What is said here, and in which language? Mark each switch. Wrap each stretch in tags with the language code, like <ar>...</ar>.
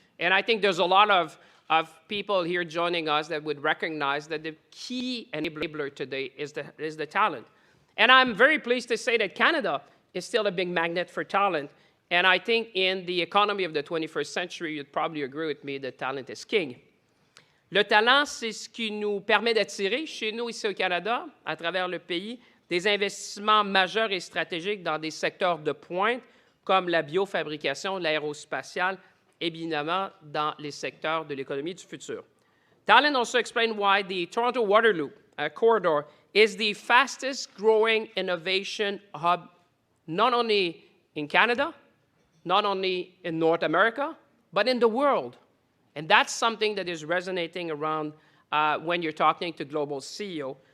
<en>And I think there's a lot of people here joining us that would recognize that the key enabler today is the talent. And I'm very pleased to say that Canada is still a big magnet for talent. And I think in the economy of the 21st century, you'd probably agree with me that talent is king.</en> <fr>Le talent, c'est ce qui nous permet d'attirer chez nous ici au Canada, à travers le pays, des investissements majeurs et stratégiques dans des secteurs de pointe comme la biofabrication, l'aérospatiale, et évidemment dans les secteurs de l'économie du futur.</fr> <en>Talent also explains why the Toronto-Waterloo corridor is the fastest growing innovation hub, not only in Canada, not only in North America, but in the world. And that's something that is resonating around when you're talking to global CEO.</en>